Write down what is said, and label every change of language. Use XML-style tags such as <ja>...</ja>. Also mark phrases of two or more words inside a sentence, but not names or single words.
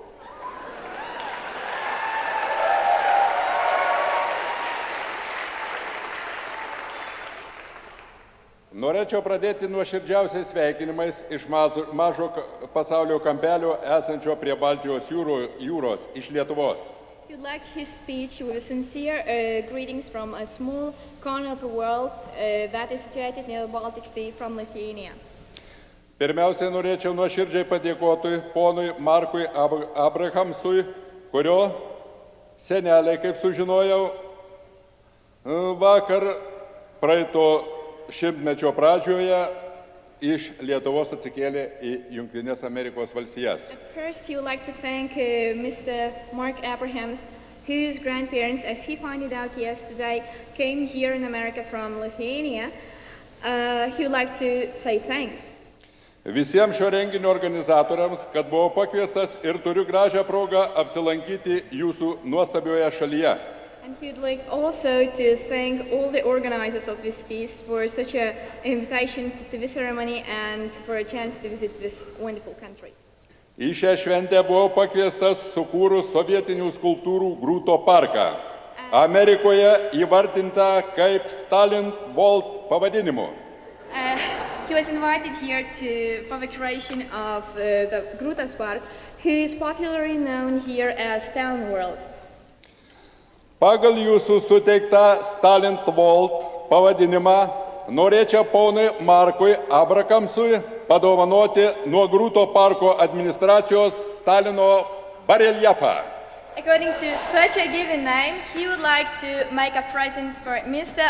<lt>Norėčiau pradėti nuoširdžiausiais sveikinimais iš mažo pasaulio kampelio esančio prie Baltijos jūros iš Lietuvos.</lt> <en>You'd like his speech with sincere greetings from a small corner of the world that is situated near the Baltic Sea from Lithuania.</en> <lt>Pirmiausia, norėčiau nuoširdžiai padėkoti ponui Markui Abrahamsui, kurio seneliai, kaip sužinojau, vakar praeito šimtmečio pradžioje iš Lietuvos atsikėlė į Jungtines Amerikos valstijas.</lt> <en>First, he would like to thank Mr. Mark Abrahams, whose grandparents, as he found out yesterday, came here in America from Lithuania. He would like to say thanks.</en> <lt>Visiems šio renginio organizatoriams, kad buvau pakviestas ir turiu gražią progą apsilankyti jūsų nuostabioje šalyje.</lt> <en>And he would like also to thank all the organizers of this feast for such an invitation to this ceremony and for a chance to visit this wonderful country.</en> <lt>Į šią šventę buvau pakviestas sukūrus sovietinių skulptūrų Grūto parką, Amerikoje įvardinta kaip Stalin World pavadinimu.</lt> <en>He was invited here to for the creation of the Grūtas Park, who is popularly known here as Stalin World.</en> <lt>Pagal jūsų suteiktą Stalin World pavadinimą norėčiau ponui Markui Abrahamsui padovanoti nuo Grūto parko administracijos Stalino bareljefą.</lt> <en>According to such a given name, he would like to make a present for Mr.</en>